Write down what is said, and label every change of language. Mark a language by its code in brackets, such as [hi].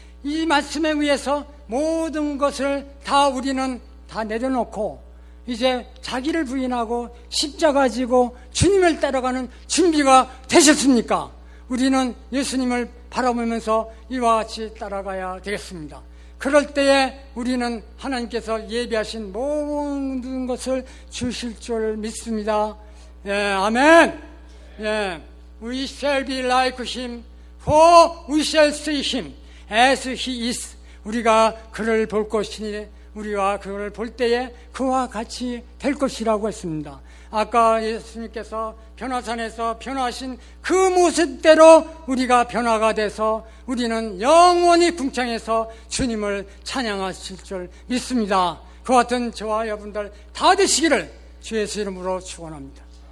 [ko] 이 말씀에 의해서 모든 것을 다 우리는 다 내려놓고 이제 자기를 부인하고 십자가 지고 주님을 따라가는 준비가 되셨습니까? 우리는 예수님을 바라보면서 이와 같이 따라가야 되겠습니다. 그럴 때에 우리는 하나님께서 예비하신 모든 것을 주실 줄 믿습니다. 예, 아멘. [en] 예, we shall be like him, for we shall see him as he is. [ko] 우리가 그를 볼 것이니 우리가 그를 볼 때에 그와 같이 될 것이라고 했습니다. 아까 예수님께서 변화산에서 변화하신 그 모습대로 우리가 변화가 돼서 우리는 영원히 궁창에서 주님을 찬양하실 줄 믿습니다. 그 같은 저와 여러분들 다 되시기를 주 예수 이름으로 축원합니다.